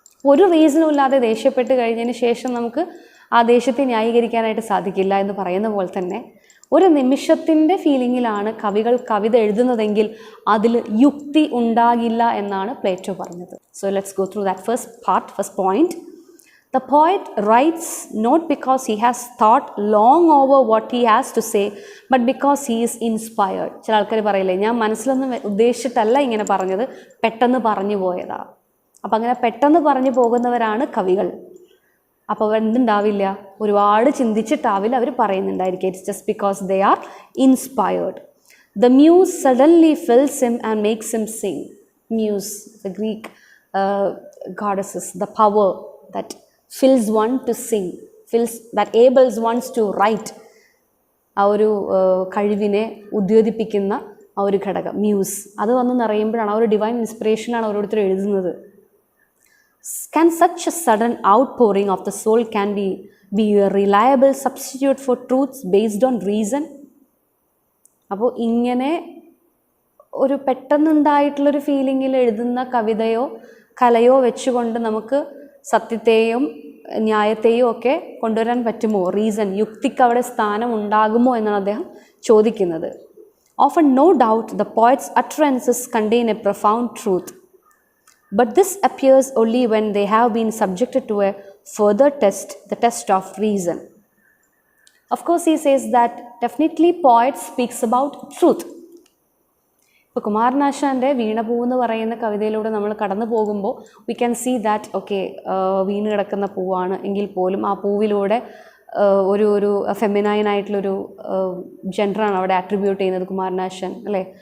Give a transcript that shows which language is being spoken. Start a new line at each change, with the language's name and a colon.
Malayalam: ഒരു റീസണും ഇല്ലാതെ ദേഷ്യപ്പെട്ട് കഴിഞ്ഞതിന് ശേഷം നമുക്ക് ആ ദേഷ്യത്തെ ന്യായീകരിക്കാനായിട്ട് സാധിക്കില്ല എന്ന് പറയുന്ന പോലെ തന്നെ ഒരു നിമിഷത്തിൻ്റെ ഫീലിങ്ങിലാണ് കവികൾ കവിത എഴുതുന്നതെങ്കിൽ അതിൽ യുക്തി ഉണ്ടാകില്ല എന്നാണ് പ്ലേറ്റോ പറഞ്ഞത്.
English: So let's go through that first point. The poet writes not because he has thought long over what he has to say, but because he is inspired.
Malayalam: ചില ആൾക്കാർ പറയില്ലേ, ഞാൻ മനസ്സിലൊന്നും ഉദ്ദേശിച്ചിട്ടല്ല ഇങ്ങനെ പറഞ്ഞത്, പെട്ടെന്ന് പറഞ്ഞു പോയതാ. അപ്പം അങ്ങനെ പെട്ടെന്ന് പറഞ്ഞു പോകുന്നവരാണ് കവികൾ. അപ്പോൾ എന്തുണ്ടാവില്ല, ഒരുപാട് ചിന്തിച്ചിട്ടാവില്ല അവർ പറയുന്നുണ്ടായിരിക്കും.
English: It's just because they are inspired. The muse suddenly fills him and makes him sing. Muse, the Greek goddesses, the power that fills one to sing, that enables one to write.
Malayalam: ആ ഒരു കഴിവിനെ ഉദ്യോതിപ്പിക്കുന്ന ആ ഒരു ഘടകം muse, അത് വന്ന് നിറയുമ്പോഴാണ് ആ ഒരു ഡിവൈൻ ഇൻസ്പിറേഷനാണ് ഓരോരുത്തർ എഴുതുന്നത്.
English: Can such a sudden outpouring of the soul can be a reliable substitute for truths based on reason?
Malayalam: അപ്പോൾ ഇങ്ങനെ ഒരു പെട്ടെന്നുണ്ടായിട്ടുള്ളൊരു ഫീലിങ്ങിൽ എഴുതുന്ന കവിതയോ കലയോ വെച്ചുകൊണ്ട് നമുക്ക് സത്യത്തെയും ന്യായത്തെയും ഒക്കെ കൊണ്ടുവരാൻ പറ്റുമോ? റീസൺ, യുക്തിക്ക് അവിടെ സ്ഥാനം ഉണ്ടാകുമോ എന്നാണ് അദ്ദേഹം ചോദിക്കുന്നത്.
English: Often no doubt the poet's utterances contain a profound truth, but this appears only when they have been subjected to a further test, the test of reason. Of course, he says that definitely poet speaks about truth.
Malayalam: ഇപ്പോൾ കുമാരനാശാൻ്റെ വീണപൂ എന്ന് പറയുന്ന കവിതയിലൂടെ നമ്മൾ കടന്നു പോകുമ്പോൾ
English: we can see that okay,
Malayalam: വീണ് കിടക്കുന്ന പൂവാണ് എങ്കിൽ പോലും ആ പൂവിലൂടെ ഒരു ഫെമിനൈനായിട്ടുള്ളൊരു ജെൻഡറാണ് അവിടെ ആട്രിബ്യൂട്ട് ചെയ്യുന്നത് കുമാരനാശൻ, അല്ലേ?